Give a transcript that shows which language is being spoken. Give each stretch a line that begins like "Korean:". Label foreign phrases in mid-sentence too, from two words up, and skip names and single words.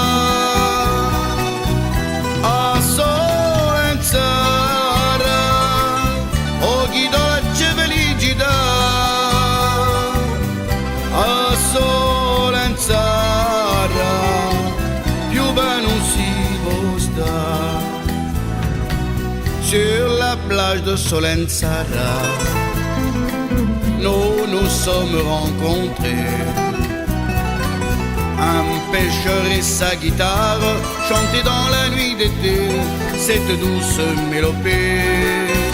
Italian: A Solenzara, occhi dolce felicità. A Solenzara, più bene non si può stare.
French: Sur la plage de Solenzara, nous sommes rencontrés. Un pêcheur et sa guitare chantaient dans la nuit d'été cette douce mélopée.